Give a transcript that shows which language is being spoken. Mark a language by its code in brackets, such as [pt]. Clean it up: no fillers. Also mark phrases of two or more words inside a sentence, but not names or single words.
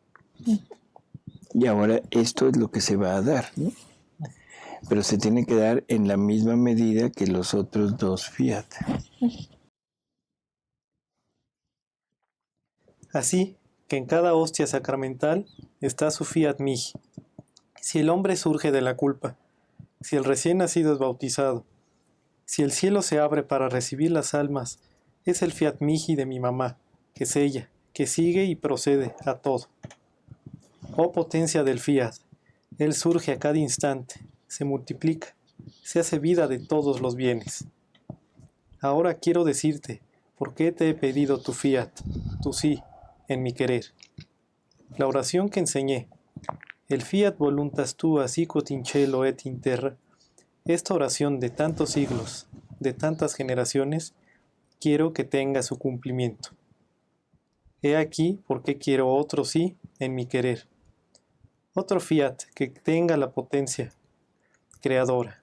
[es] Y ahora esto es lo que se va a dar, ¿no? Pero se tiene que dar en la misma medida que los otros 2 fiat. Así que en cada hostia sacramental está su [la] fiat mihi. [es] Si el hombre surge de la culpa, si el recién nacido es bautizado, si el cielo se abre para recibir las almas, es el [la] fiat mihi [es] de mi mamá, que es ella, que sigue y procede a todo. Oh potencia del fiat, él surge a cada instante, se multiplica, se hace vida de todos los bienes. Ahora quiero decirte, ¿por qué te he pedido tu fiat, tu sí, en mi querer? La oración que enseñé, el [la] fiat voluntas tua sicut in cielo et in terra, [es] esta oración de tantos siglos, de tantas generaciones, quiero que tenga su cumplimiento. He aquí por qué quiero otro sí en mi querer. Otro fiat que tenga la potencia creadora.